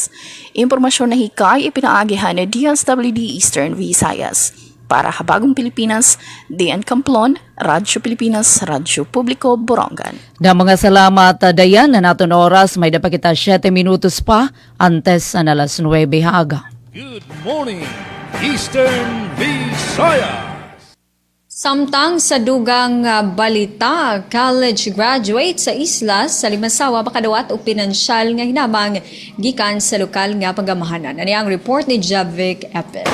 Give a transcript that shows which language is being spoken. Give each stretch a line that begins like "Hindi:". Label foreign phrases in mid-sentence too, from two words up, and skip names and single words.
Waray: Impormasyon na hikay ipinaagihan ni DSWD Eastern Visayas. Para Habagong Pilipinas, Dian Camplon, Radyo Pilipinas, Radyo Publiko, Borongan. Na mga salamat, Dayan, na naton oras, may dapat kita 7 minutos pa, antes na alas 9 haga.
English: Good morning, Eastern Visayas.
Cebuano: Samtang sa dugang balita, college graduate sa isla sa Limasawa makadawat og pinansyal nga hinabang gikan sa lokal nga pagamahanan. Ani ang report ni Javik Epes.